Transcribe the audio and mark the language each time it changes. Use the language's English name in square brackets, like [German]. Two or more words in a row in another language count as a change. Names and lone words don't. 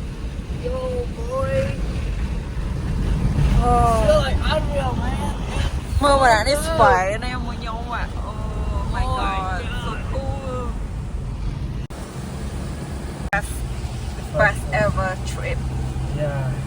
[English] Yo, boy. Feel like unreal, man. [Khmer] មើលមកនេះស្បែកនេះមួយខ្ញុំ [English] อ่ะ Oh my god so cool best ever trip Yeah.